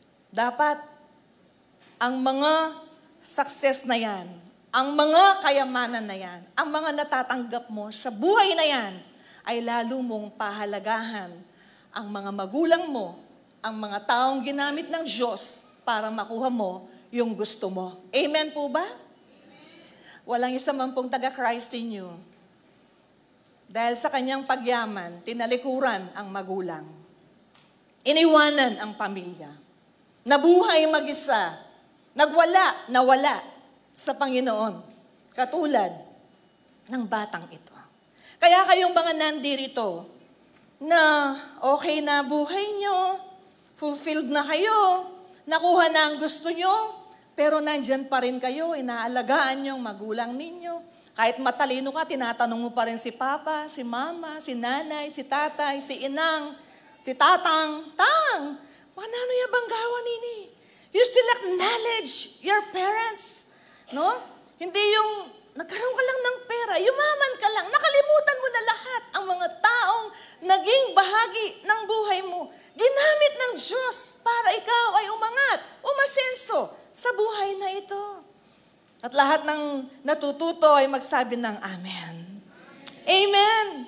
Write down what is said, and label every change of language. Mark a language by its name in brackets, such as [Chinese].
[Filipino] Dapat, ang mga success na yan, ang mga kayamanan na yan, ang mga natatanggap mo sa buhay na yan, ay lalo mong pahalagahan ang mga magulang mo, ang mga taong ginamit ng Diyos para makuha mo yung gusto mo. Amen po ba? Walang isa man pong taga-Christ in you. Dahil sa kanyang pagyaman, tinalikuran ang magulang. Iniwanan ang pamilya. Nabuhay mag-isa. Nawala sa Panginoon. Katulad ng batang ito. Kaya kayong mga nandirito na okay na buhay nyo, fulfilled na kayo, nakuha na ang gusto nyo, pero nandyan pa rin kayo, inaalagaan yung magulang ninyo. Kahit matalino ka, tinatanong mo pa rin si Papa, si Mama, si Nanay, si Tatay, si Inang, si Tatang. [Pampanga] Tang, manano yung banggawan nini? [English] You still acknowledge your parents. No? [Filipino] Hindi yung nagkaroon ka lang ng pera, yumaman ka lang, nakalimutan mo na lahat ang mga taong naging bahagi ng buhay mo. Ginamit ng Diyos para ikaw ay umangat, umasenso sa buhay na ito. At lahat ng natututo ay magsabi ng Amen. Amen.